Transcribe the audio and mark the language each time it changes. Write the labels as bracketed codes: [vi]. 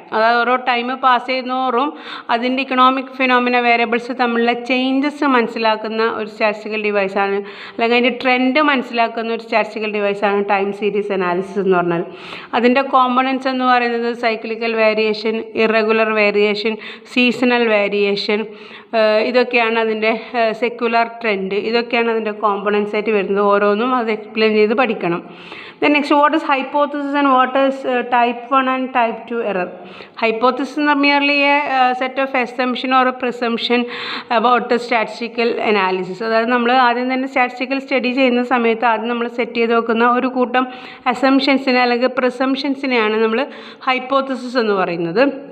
[ml] അതായത് ഓരോ time pass ചെയ്യുന്നതോറും അതിൻ്റെ ഇക്കണോമിക് ഫിനോമിന വേരിയബിൾസ് തമ്മിലുള്ള ചേഞ്ചസ് മനസ്സിലാക്കുന്ന ഒരു സ്റ്റാറ്റിസ്റ്റിക്കൽ ഡിവൈസാണ്, അല്ലെങ്കിൽ അതിൻ്റെ ട്രെൻഡ് മനസ്സിലാക്കുന്ന ഒരു സ്റ്റാറ്റിസ്റ്റിക്കൽ ഡിവൈസാണ് ടൈം സീരീസ് അനാലിസിസ് എന്ന് പറഞ്ഞാൽ. അതിൻ്റെ കോമ്പണൻറ്റ്സ് എന്ന് പറയുന്നത് cyclical variation, irregular variation, seasonal variation, ഇതൊക്കെയാണ് അതിൻ്റെ സെക്യുലർ ട്രെൻഡ്, ഇതൊക്കെയാണ് അതിൻ്റെ കോമ്പണൻറ്റ്സ് ആയിട്ട് വരുന്നത്. ഓരോന്നും അത് എക്സ്പ്ലെയിൻ ചെയ്ത് പഠിക്കണം. [en] Then next, what is hypothesis and what is type 1 and type 2 error? Hypothesis is merely a set of assumption or a presumption about the statistical analysis. [ml] അതായത് നമ്മൾ ആദ്യം തന്നെ സ്റ്റാറ്റിസ്റ്റിക്കൽ സ്റ്റഡി ചെയ്യുന്ന സമയത്ത് ആദ്യം നമ്മൾ സെറ്റ് ചെയ്ത് വെക്കുന്ന ഒരു കൂട്ടം അസംഷൻസിനെ അല്ലെങ്കിൽ പ്രിസംഷൻസിനെയാണ് നമ്മൾ ഹൈപ്പോത്തസിസ് എന്ന് പറയുന്നത്.